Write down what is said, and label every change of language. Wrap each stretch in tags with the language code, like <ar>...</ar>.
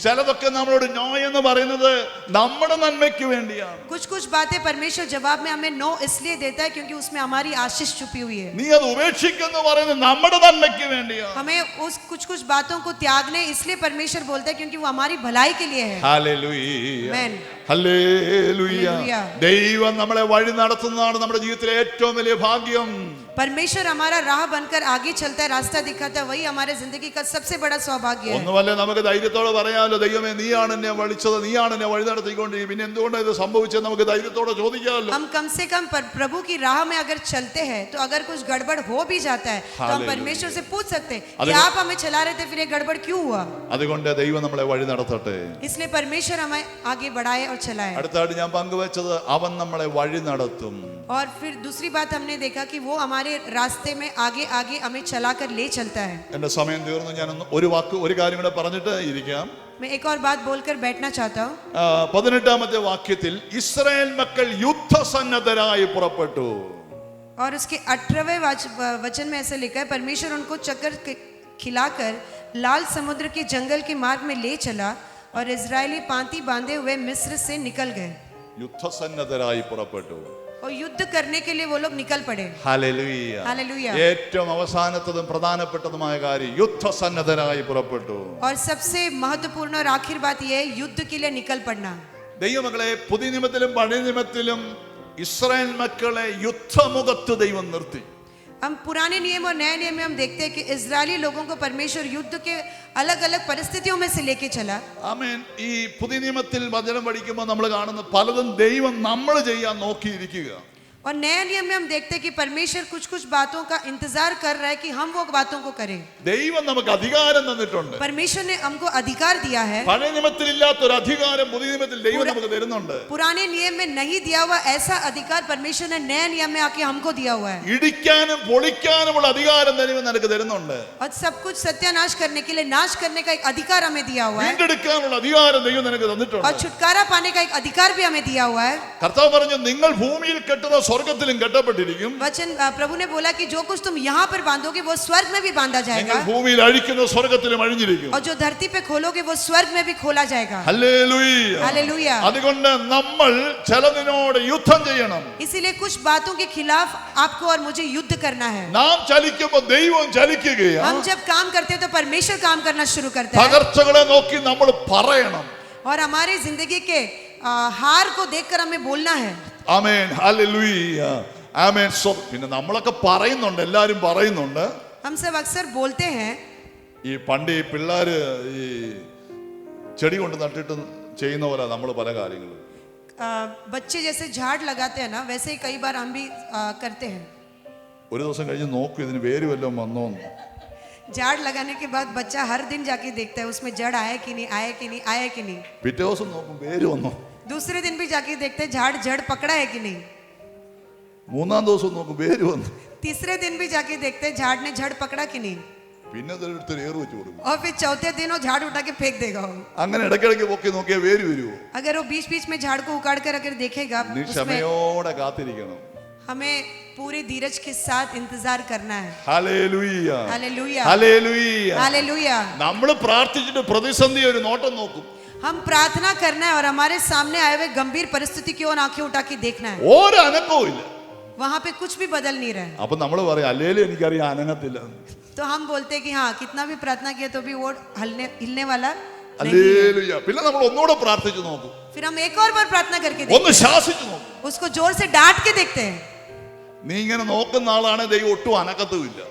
<ml>ചിലതൊക്കെ നമ്മളോട് നോ എന്ന് പറയുന്നത് നമ്മുടെ നന്മയ്ക്ക് വേണ്ടിയാണ്.</ml> <hi>कुछ कुछ बातें परमेश्वर जवाब में हमें नो इसलिए देता है क्योंकि उसमें हमारी आशीष छुपी हुई है।</hi> <ml>നീ അത് ഉപേക്ഷിക്കുന്നു പറയുന്നത് നമ്മുടെ നന്മയ്ക്ക് വേണ്ടിയാണ്.</ml> <hi>हमें उस कुछ कुछ बातों को त्यागने इसलिए परमेश्वर बोलता है क्योंकि वो हमारी भलाई के लिए है।</hi> <ml>ഹല്ലേലൂയ.</ml> <hi>आमेन।</hi> <ml>ഹല്ലേലൂയ. ഹല്ലേലൂയ. ദൈവം നമ്മളെ വഴി നടത്തുന്നതാണ് നമ്മുടെ ജീവിതത്തിലെ ഏറ്റവും വലിയ ഭാഗ്യം.</ml> <hi>परमेश्वर हमारा राह बनकर आगे चलता है, रास्ता दिखाता है, वही हमारे जिंदगी का सबसे बड़ा सौभाग्य है।</hi> <ml>ഒന്നുമല്ല, നമുക്ക് ധൈര്യത്തോടെ പറയാമല്ലോ, ദൈവമേ നീയാണ് എന്നെ വിളിച്ചത്, നീയാണ് എന്നെ വഴി നടത്തിക്കൊണ്ടിരിക്കുന്നത്, പിന്നെ എന്തുകൊണ്ടാണ് ഇത് സംഭവിച്ചത് നമുക്ക് ധൈര്യത്തോടെ ചോദിക്കാമല്ലോ.</ml> <hi>हम कम से कम प्रभु की राह में अगर चलते हैं तो अगर कुछ गड़बड़ हो भी जाता है तो हम हालेलुया। परमेश्वर से पूछ सकते हैं कि आप हमें चला रहे थे, फिर ये गड़बड़ क्यों हुआ?</hi> <ml>അതുകൊണ്ട് ദൈവം നമ്മളെ വഴി നടത്തട്ടെ.</ml> <hi>इसलिए परमेश्वर हमें आगे बढ़ाए और चलाए।</hi> <ml>അടുത്തായിട്ട് ഞാൻ പങ്കുവെച്ചത് അവൻ നമ്മളെ വഴി നടത്തും.</ml> <hi>और फिर दूसरी बात हमने देखा कि वो हमारे रास्ते में आगे आगे हमें चलाकर ले चलता है।</hi> <ml>എന്റെ സമയം തീർന്നു. ഞാൻ ഒരു കാര്യം കൂടെ പറഞ്ഞിട്ട് ഇരിക്കാം.</ml> <hi>मैं एक और बात बोलकर बैठना चाहता हूँ।</hi> <ml>18ാമത്തെ വാക്യത്തിൽ ഇസ്രായേൽ മക്കൾ യുദ്ധസന്നദ്ധരായി പുറപ്പെട്ടു.</ml> <hi>और उसके 18वें वचन में ऐसे लिखा है, परमेश्वर उनको चक्कर खिलाकर लाल समुद्र के जंगल के मार्ग में ले चला और इजरायली पांति बांधे हुए मिस्र से निकल गए।</hi> <ml>യുദ്ധസന്നദ്ധരായി പുറപ്പെട്ടു.</ml> <hi>और युद्ध करने के लिए वो लोग निकल पड़े।</hi> <ml>ഹല്ലേലൂയ.</ml> <hi>हालेलुया।</hi> <ml>ഏറ്റവും അവസാനത്തതും പ്രധാനപ്പെട്ടതുമായ കാര്യം യുദ്ധസന്നദ്ധരായി പുറപ്പെട്ടു.</ml> <hi>और सबसे महत्वपूर्ण और आखिर बात यह है युद्ध के लिए निकल पड़ना।</hi> <ml>ദൈവമക്കളെ, പുതിയ നിയമത്തിലും പഴയ നിയമത്തിലും ഇസ്രായേൽ മക്കളെ യുദ്ധമുഖത്ത് ദൈവം നിർത്തി.</ml> <hi>हम पुराने नियम और नए नियम में हम देखते हैं कि इजरायली लोगों को परमेश्वर युद्ध के अलग अलग परिस्थितियों में से लेके चला।</hi> <ml>ആമേൻ. ഈ പുതിയ നിയമത്തിൽ വചനം പഠിക്കുമ്പോൾ നമ്മൾ കാണുന്ന പലതും ദൈവം നമ്മൾ ചെയ്യാൻ നോക്കിയിരിക്കുക.</ml> <hi>और नए नियम में हम देखते हैं कि परमेश्वर कुछ कुछ बातों का इंतजार कर रहा है कि हम वो बातों को करें।</hi> <ml>ദൈവം നമുക്ക് അധികാരം തന്നിട്ടുണ്ട്.</ml> <hi>परमेश्वर ने हमको अधिकार दिया है।</hi> <ml>പഴയ നിയമത്തിൽ ഇല്ലാത്തൊരു അധികാരം പുതിയ നിയമത്തിൽ ദൈവം നമുക്ക് തരുന്നുണ്ട്.</ml> <hi>पुराने नियम में नहीं दिया हुआ ऐसा अधिकार परमेश्वर ने नए नियम में आके हमको दिया हुआ है।</hi> <ml>ഇടിക്കാനും പൊളിക്കാനുമുള്ള അധികാരം ദൈവം നിനക്ക് തരുന്നുണ്ട്.</ml> <hi>और सब कुछ सत्यानाश करने के लिए, नाश करने का एक अधिकार हमें दिया हुआ है।</hi> <ml>വീണ്ടെടുക്കാനുള്ള അധികാരം ദൈവം നിനക്ക് തന്നിട്ടുണ്ട്.</ml> <hi>और छुटकारा पाने का एक अधिकार भी हमें दिया हुआ है।</hi> <ml>കർത്താവ് പറഞ്ഞു, നിങ്ങൾ ഭൂമിയിൽ കെട്ടുന്ന സ്വർഗ്ഗത്തിലും കെട്ടപ്പെട്ടിരിക്കും.</ml> <hi>वचन प्रभु ने बोला कि जो कुछ तुम यहाँ पर बांधोगे वो स्वर्ग में भी बांधा</hi> <ml>നിങ്ങൾ</ml> <hi>जाएगा,</hi> <ml>ഭൂമിയിൽ അഴിക്കുന്ന സ്വർഗ്ഗത്തിലും അഴിഞ്ഞിരിക്കും.</ml> <hi>और जो धरती पे खोलोगे वो स्वर्ग में भी खोला जाएगा।</hi> <ml>ഹല്ലേലൂയ.</ml> <hi>हालेलुया।</hi> <ml>അതുകൊണ്ട് നമ്മൾ ചിലതിനോട് യുദ്ധം ചെയ്യണം.</ml> <hi>इसीलिए कुछ बातों के खिलाफ आपको और मुझे युद्ध करना है।</hi> <ml>നാം ചലിക്കുമ്പോൾ ദൈവം ചലിക്കുകയാണ്.</ml> <hi>हम जब काम करते हैं तो परमेश्वर काम करना शुरू करता है।</hi> <ml>തകർച്ചകളെ നോക്കി നമ്മൾ പറയണം.</ml> <hi>और हमारे जिंदगी के हार को देखकर हमें बोलना है।</hi> <ml>ആമേൻ. ഹല്ലേലൂയ. ആമേൻ. പിന്നെ നമ്മളൊക്കെ പറയുന്നുണ്ട്, എല്ലാരും പറയുന്നുണ്ട്.</ml> <hi>हम सब अक्सर बोलते हैं</hi> <ml>ഈ പണ്ട് ഈ പിള്ളേര് ഈ ചെടി കൊണ്ട് നട്ടിട്ട് ചെയ്യുന്ന പോലെ നമ്മൾ പല കാര്യങ്ങളും.</ml> <hi>बच्चे जैसे झाड़ लगाते हैं ना, वैसे ही कई बार हम भी करते हैं.</hi> <ml>ഒരു ദിവസം കഴിഞ്ഞ് നോക്കൂ ഇതിന് വേര് വല്ലതും വന്നോന്ന്.</ml> <hi>झाड़ लगाने के बाद बच्चा हर दिन जाके देखता है उसमें जड़ आया कि नहीं, आया कि नहीं, आया कि नहीं.</hi> <ml>പിറ്റേ ദിവസം നോക്കും വേര് വന്നോ.</ml> <hi>दूसरे दिन भी जाके देखते हैं झाड़ जड़ पकड़ा है कि नहीं.</hi> <ml>മൂന്നാം ദിവസം നോക്കും വേര് വന്നു.</ml> <hi>तीसरे दिन भी जाके देखते हैं झाड़ ने जड़ पकड़ा कि नहीं.</hi> <ml>പിന്നെ അതെടുത്ത് ഏറ് വെച്ച് കൊടുക്കും.</ml> <hi>और फिर चौथे दिन वो झाड़ उठा के फेंक देगा.</hi> <ml>അങ്ങനെ ഇടയ്ക്കിടയ്ക്ക് പൊക്കി നോക്കിയാൽ വേര് വരുമോ?</ml> <hi>अगर वो बीच बीच में झाड़ को उखाड़ कर अगर देखेगा,</hi> <ml>നീ</ml> <hi>उसमें</hi> <ml>ക്ഷമയോടെ കാത്തിരിക്കണം.</ml> <hi>हमें पूरे धीरज के साथ इंतजार करना है.</hi> <ml>Hallelujah,</ml> <hi>hallelujah,</hi> <ml>hallelujah.</ml> <hi>हालेलुया.</hi> <ml>നമ്മൾ പ്രാർത്ഥിച്ചിട്ട് പ്രതിസന്ധി ഒരു നോട്ടം നോക്കും.</ml> <hi>हम प्रार्थना करना है और हमारे सामने आए हुए गंभीर परिस्थिति की ओर आंखें उठा के देखना है.</hi> <ml>ഒരു അനക്കവും ഇല്ല.</ml> <hi>वहां पे कुछ भी बदल नहीं रहा है.</hi> <ml>അപ്പൊ നമ്മൾ പറയും അല്ലേലും എനിക്കറിയാം അനങ്ങത്തില്ല.</ml> <hi>तो हम बोलते हैं कि हाँ, कितना भी प्रार्थना किया तो भी वो हिलने वाला नहीं है.</hi> <ml>ഹല്ലേലൂയ. പിന്നെ നമ്മൾ ഒന്നുകൂടെ പ്രാർത്ഥിച്ചു നോക്കും.</ml> <hi>फिर हम एक और बार प्रार्थना करके</hi> <ml>ഒന്ന്</ml> <hi>देखते हैं,</hi> <ml>ശാസിച്ചു നോക്കും.</ml> <hi>उसको जोर से डांट के देखते हैं.</hi> <ml>നീ ഇങ്ങനെ നോക്കുന്ന ആളാണ് ദൈവം ഒട്ടും അനക്കത്തുമില്ല.</ml>